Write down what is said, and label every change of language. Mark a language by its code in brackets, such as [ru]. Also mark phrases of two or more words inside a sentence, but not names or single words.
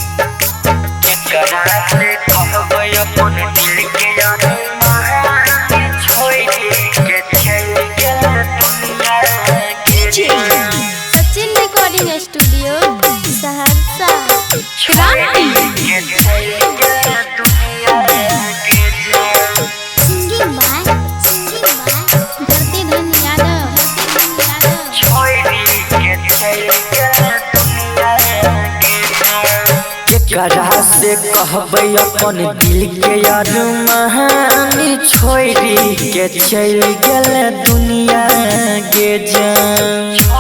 [en] Sachin Recording Studio, Saharsa. Singing by Dharti Dhan Yadav. [mai] केकरा से कहबै अपन दिल के अरमान छोड़ी के चल गेल दुनिया के जान।